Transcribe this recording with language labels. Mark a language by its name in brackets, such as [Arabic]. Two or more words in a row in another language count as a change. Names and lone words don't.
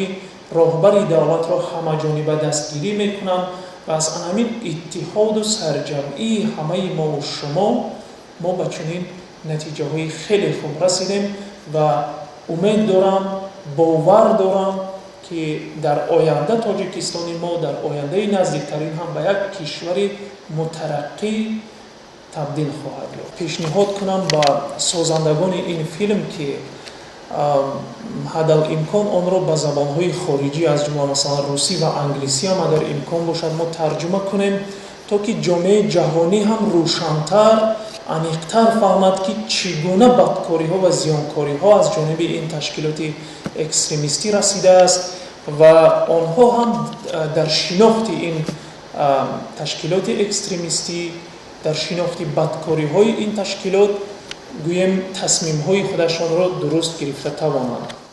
[Tajik] роҳбари давлатро ҳамаҷониба дастгирӣ мекунанд ва аз ҳамин иттиҳоду сарҷамъии ҳамаи мову шумо мо ба чунин натиҷаҳои хеле хуб расидем ва умед дорам, бовар дорам, ки дар оянда Тоҷикистони мо дар ояндаи наздиктарин ҳам ба як кишвари мутараққӣ табдил хоҳад ёфт. пешниҳод кунам ба созандагони ин филм, ки [Persian] حدال امکان آن را به زبانهای خارجی از جمله مثلا روسی و انگلیسی هم اگر امکان باشد ما ترجمه کنیم تا که جامعه جهانی هم روشن‌تر عمیق‌تر فهمد که چگونه بدکاری ها و زیانکاری ها از جانب این تشکیلات اکستریمیستی رسیده است و آنها هم در شناخت این تشکیلات اکستریمیستی، در شناخت بدکاری های این تشکیلات گویم تصمیم های خودشان را درست گرفته توانند.